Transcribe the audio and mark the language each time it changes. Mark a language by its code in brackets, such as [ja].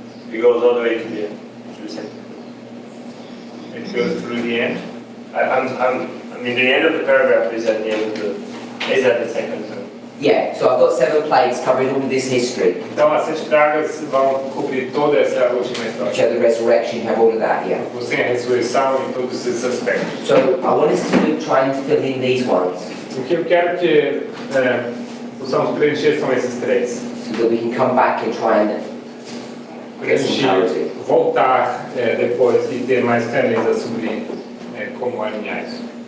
[en] It goes all the way to the end. To the center. It goes through the end. I mean, the end of the paragraph is at the end of is at the second term. Yeah, so I've got 7 plagues covering all of this history. [pt] Então as 7 pragas vão cobrir toda essa última [en] Which [pt] história. [en] have the resurrection, you have all of that, yeah. [pt] Você tem a ressurreição e todos esses aspectos. [en] So I want us to try and fill in these ones [pt] O que eu quero que possamos preencher são esses 3. [en] so that we can come back and try and get some clarity. [pt] Voltar depois e ter mais clareza sobre como alinhar isso.